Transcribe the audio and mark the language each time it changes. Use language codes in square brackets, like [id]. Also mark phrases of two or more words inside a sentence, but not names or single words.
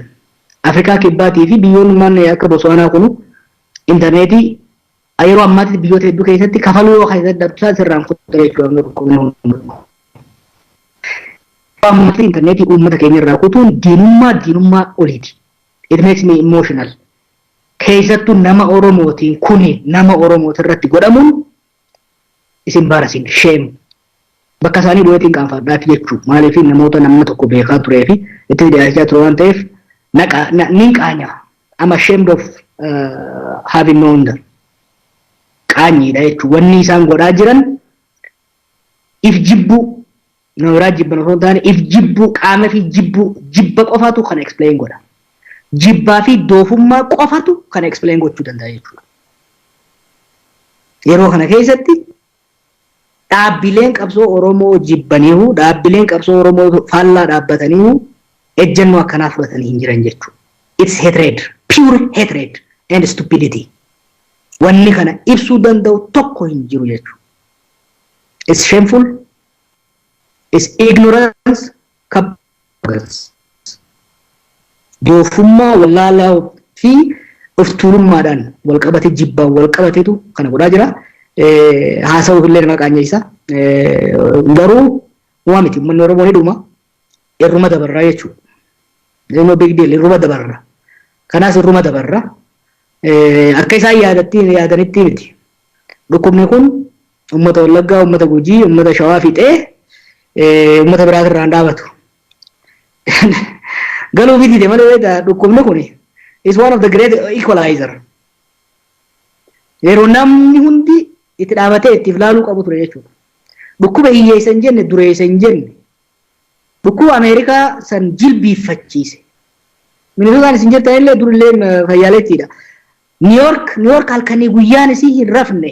[om] Afrikaa kibbaatii fi biyyoonni akka Botswaanaa kunu intarneetii yeroo ammaatti biyyoota hedduu keessatti kafaluu yoo keessatti dabsaa sirraan kutaa jechuudha. Ammaatti intarneetii uummata keenya irraa kutuun diinummaa oliiti. [en] It makes me emotional. [om] Keessattuu nama Oromootiin kuni nama Oromooti irratti godhamuun isin baarasin shame. Bakka isaanii bu'eetiin qaanfadhaati jechuudha. Maaliif namoota nama tokko beekaa turee fi itti dhiyaachaa ture waan ta'eef ni qaanya. [en] I'm ashamed of having known them. [om] Qaanyiidha jechuudha. Wanni isaan godhaa jiran if jibbu nama biraa jibban osoo hin taane if jibbu qaama fi jibba qofaatu kan explain godha. Jibbaa fi doofummaa qofatu kan explain gochuu danda'a jechuudha. Yeroo kana keessatti dhaabbileen qabsoo Oromoo jibbaniiru dhaabbileen qabsoo Oromoo faallaa dhaabbataniiru ejjennoo akkanaa fudhatanii hin jiran jechuudha. [en] It's hatred, pure hatred and stupidity. [om] Wanni kana ibsuu danda'u tokko hin jiru jechuudha. [en] It's shameful. is ignorance kabas. [om] Doofummaa wallaalaa fi of tuulummaadhaan wal qabate jibbaan wal qabatetu kana godhaa jira. Haasawuuf illee nama qaanyeessa. Garuu waa miti uummanni Oromoo ni dhuma. Irruma dabarraa jechuudha. [en] No big deal [om] irruma dabarra. Kanaas irruma dabarra. Akka isaan yaadanitti miti. Dhukkubni kun uummata Wallaggaa, uummata Gujii, uummata Shawaa fixee uummata biraatirraa hin dhaabatu. Galuu fitite malee dhukkubni kun [en] is one of the great equalizer. [om] Yeroo namni hundi itti dhaabatee itti ilaaluu qabu ture jechuudha. Dhukkuba hiyyeessa hin jenne dureessa hin jenne. Dhukkuba Ameerikaa san jilbiiffachiise. Minisootaan isin jirtan illee durillee fayyaaleettiidha. New York halkanii guyyaan isii hin rafne.